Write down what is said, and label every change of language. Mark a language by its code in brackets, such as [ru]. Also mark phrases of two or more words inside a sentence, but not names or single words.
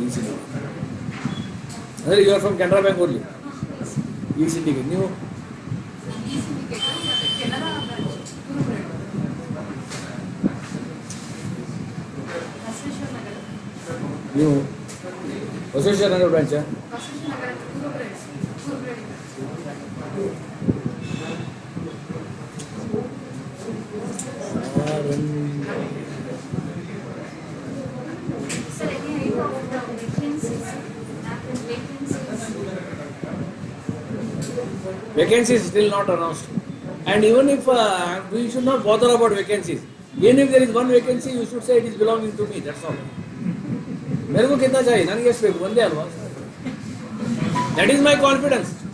[kn] ಈ ಸಿಂಡಿಕೇಟ್ ಅಂದರೆ [en] you are from Canara Bank only [kn] ಈ ಸಿಂಡಿಕೇಟ್ ನೀವು ಈ ಸಿಂಡಿಕೇಟ್ ಮತ್ತೆ ಕೆನರಾ ಬ್ರಾಂಚ್ ಕುರುಬ್ರೇಡ್ ಬಸವೇಶ್ವರ ನಗರ ನೀವು ಬಸವೇಶ್ವರ ನಗರ ಬ್ರಾಂಚಾ ಬಸವೇಶ್ವರ ನಗರ ಕುರುಬ್ರೇಡ್ [en] Sir, any idea of the vacancies? Vacancies still not announced. And even if we should not bother about vacancies. Even if there is one vacancy, you should say it is belonging to me. That's all. [hi] मेरे को कितना चाहिए [kn] ನನಗೆ ಎಷ್ಟು ಬೇಕು ಒಂದೇ ಅಲ್ವಾ [en] that is my confidence